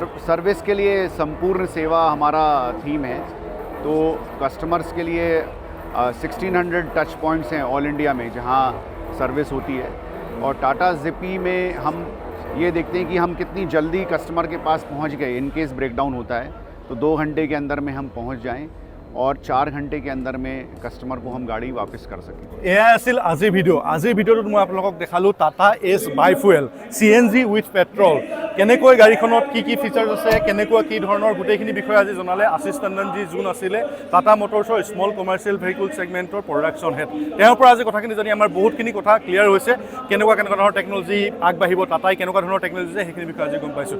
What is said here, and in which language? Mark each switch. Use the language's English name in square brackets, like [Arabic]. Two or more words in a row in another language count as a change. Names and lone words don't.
[Hindi] सर्विस के लिए संपूर्ण सेवा हमारा थीम है, तो कस्टमर्स के लिए 1600 [English] touch points [Hindi] हैं [English] all India [Hindi] में जहां सर्विस होती है। और टाटा ज़िप्पी में हम ये देखते हैं कि हम कितनी जल्दी कस्टमर के पास पहुंच गए। [English] in case breakdown [Hindi] होता है तो 2 घंटे के अंदर में हम पहुंच जाएं और 4 घंटे के अंदर में कस्टमर को हम गाड़ी वापस कर सकें। [Assamese] এয়াই আছিল আজিৰ ভিডিঅ'। আজিৰ ভিডিঅ'টোত মই আপোনালোকক দেখালোঁ টাটা এছ [English] bifuel CNG with petrol. [Assamese] কেনেকৈ গাড়ীখনত কি কি ফিচাৰ্ছ আছে, কেনেকুৱা কি ধৰণৰ গোটেইখিনি বিষয়ে আজি জনালে আশিষ টণ্ডনজী, যোন আছিলে টাটা মটৰ্ছৰ [English] small commercial vehicle [Assamese] ছেগমেণ্টৰ [English] production head. [Assamese] তেওঁৰ পৰা আজি কথাখিনি জানি আমাৰ বহুতখিনি কথা ক্লিয়াৰ হৈছে, কেনেকুৱা ধৰণৰ টেকন'লজি আগবাঢ়িব, টাটাই কেনেকুৱা ধৰণৰ টেকন'লজি আছে সেইখিনি বিষয়ে আজি গম পাইছোঁ।